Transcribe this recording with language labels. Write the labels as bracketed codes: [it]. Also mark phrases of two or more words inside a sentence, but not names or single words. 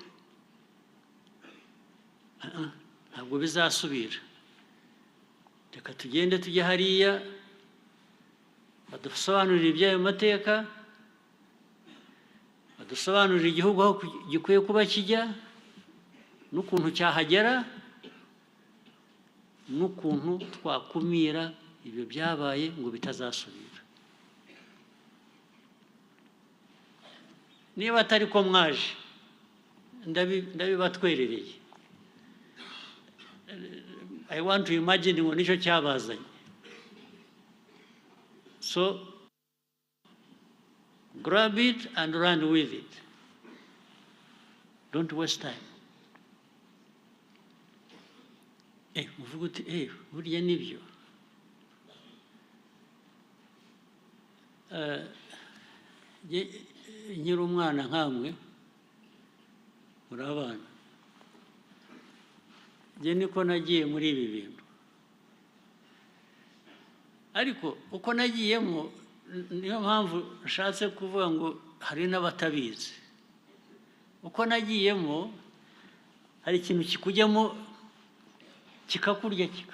[rw] ntabwo bizasubira reka tugende tujye hariya badusobanurire iby'ayo mateka badusobanurire igihugu aho gikwiye kuba kijya n'ukuntu cyahagera n'ukuntu twakumira ibyo byabaye ngo bitazasubira niba atari ko mwaje ndabibatwerereye [en] I want to imagine [rw] ngo nicyo cyabazanye [en] so grab it and run with it don't waste time [rw] muvuga uti burya nibyo nkiri umwana nkamwe muri abana njye niko nagiye muri ibi bintu ariko uko nagiyemo niyo mpamvu nshatse kuvuga ngo hari n'abatabizi uko nagiyemo hari ikintu kikujyamo kikakurya